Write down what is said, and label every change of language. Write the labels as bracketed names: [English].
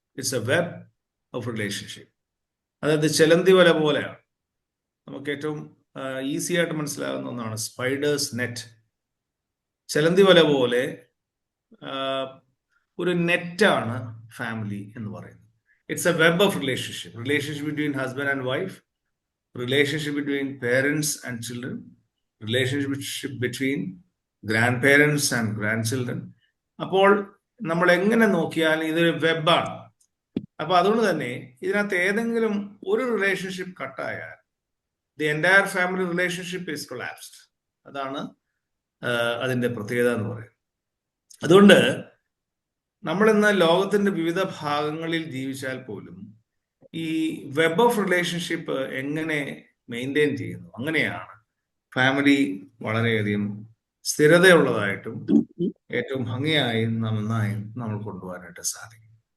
[English] It's a web of relationship. [Malayalam] അതായത് ചെലന്തി വല പോലെയാണ്. നമുക്ക് ഏറ്റവും ഈസി ആയിട്ട് മനസ്സിലാകുന്ന ഒന്നാണ് സ്പൈഡേഴ്സ് നെറ്റ്. ചെലന്തി വല പോലെ ഒരു നെറ്റാണ് ഫാമിലി എന്ന് പറയുന്നത്. [English] It's a web of relationship. Relationship between husband and wife, relationship between parents and children, relationship between grandparents and grandchildren. [Malayalam] അപ്പോൾ നമ്മൾ എങ്ങനെ നോക്കിയാലും ഇതൊരു വെബാണ്. അപ്പൊ അതുകൊണ്ട് തന്നെ ഇതിനകത്ത് ഏതെങ്കിലും ഒരു relationship കട്ടായാൽ [English] The entire family relationship is collapsed. [Malayalam] അതാണ് അതിന്റെ പ്രത്യേകത എന്ന് പറയുന്നത്. അതുകൊണ്ട് നമ്മൾ ഇന്ന് ലോകത്തിന്റെ വിവിധ ഭാഗങ്ങളിൽ ജീവിച്ചാൽ പോലും ഈ വെബ് ഓഫ് റിലേഷൻഷിപ്പ് എങ്ങനെ മെയിൻറ്റെയിൻ ചെയ്യുന്നു, അങ്ങനെയാണ് ഫാമിലി വളരെയധികം സ്ഥിരതയുള്ളതായിട്ടും ഏറ്റവും ഭംഗിയായും നന്നായും നമ്മൾ കൊണ്ടുപോകാനായിട്ട് സാധിക്കും.